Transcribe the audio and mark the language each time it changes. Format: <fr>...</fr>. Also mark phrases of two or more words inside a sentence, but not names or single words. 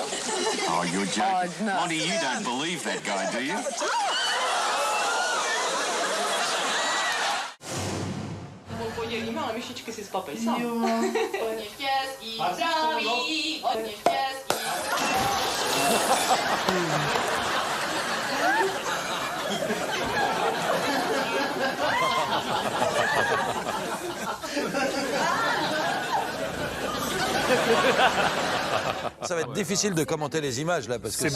<en>Oh, you're joking. Oh, no. Monty, you don't believe that guy, do you?</en> <cs>myšičky si spapej sám. Jo. Hodně štěstí, zdraví, hodně štěstí.</cs> <fr>Ça va être difficile de commenter les images là parce que</fr>